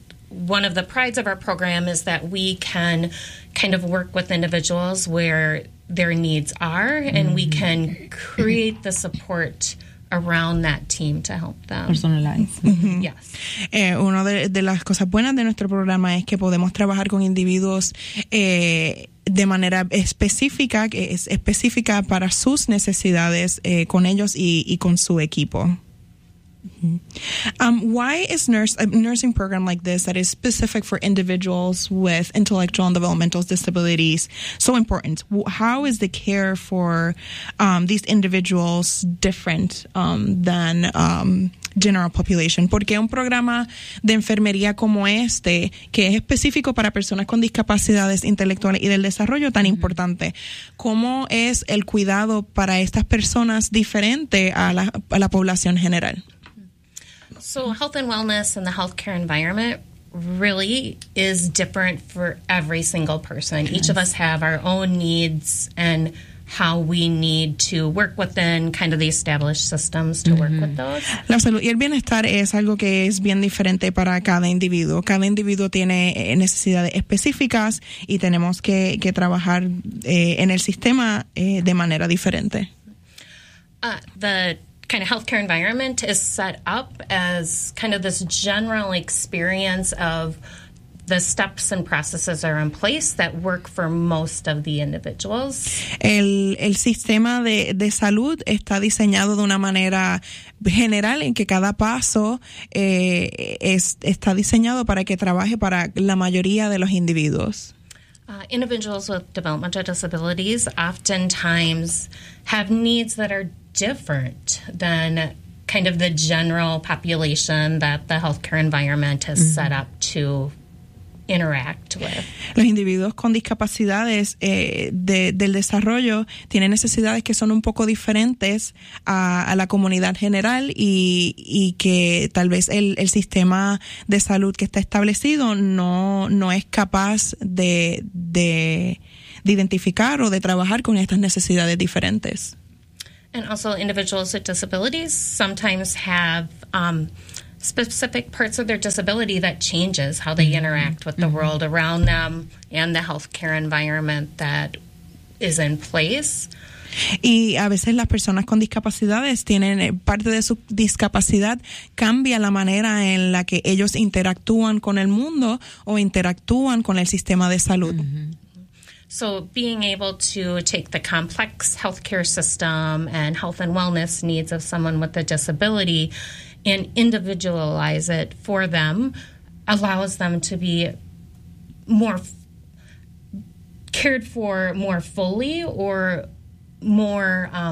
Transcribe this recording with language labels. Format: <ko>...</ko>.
<en>One of the prides of our program is that we can kind of work with individuals where their needs are, and mm-hmm. we can create the support around that team to help them. Personalize. Mm-hmm. Yes.</en> <es>Una de las cosas buenas de nuestro programa es que podemos trabajar con individuos de manera específica, que es específica para sus necesidades con ellos y con su equipo. Mm-hmm.</es> <en>Why is a nursing program like this that is specific for individuals with intellectual and developmental disabilities so important? How is the care for these individuals different than general population?</en> <es>¿Por qué un programa de enfermería como este, que es específico para personas con discapacidades intelectuales y del desarrollo, tan mm-hmm. importante? ¿Cómo es el cuidado para estas personas diferente a la población general?</es> <en>So health and wellness and the healthcare environment really is different for every single person. Yes. Each of us have our own needs and how we need to work within kind of the established systems to mm-hmm. work with those.</en> <es>La salud y el bienestar es algo que es bien diferente para cada individuo. Cada individuo tiene necesidades específicas y tenemos que trabajar en el sistema de manera diferente.</es> <en>The kind of healthcare environment is set up as kind of this general experience of the steps and processes are in place that work for most of the individuals.</en> <es>El sistema de salud está diseñado de una manera general en que cada paso está diseñado para que trabaje para la mayoría de los individuos.</es> <en>Individuals with developmental disabilities oftentimes have needs that are different than kind of the general population that the healthcare environment has mm-hmm. set up to interact with.</en> <es>Los individuos con discapacidades del desarrollo tienen necesidades que son un poco diferentes a la comunidad general y que tal vez el sistema de salud que está establecido no es capaz de identificar o de trabajar con estas necesidades diferentes.</es> <en>And also individuals with disabilities sometimes have specific parts of their disability that changes how they mm-hmm. interact with mm-hmm. the world around them and the healthcare environment that is in place.</en> <es>Y a veces las personas con discapacidades tienen parte de su discapacidad cambia la manera en la que ellos interactúan con el mundo o interactúan con el sistema de salud. Mm-hmm.</es> <en>So being able to take the complex healthcare system and health and wellness needs of someone with a disability and individualize it for them allows them to be more cared for more fully or more</en>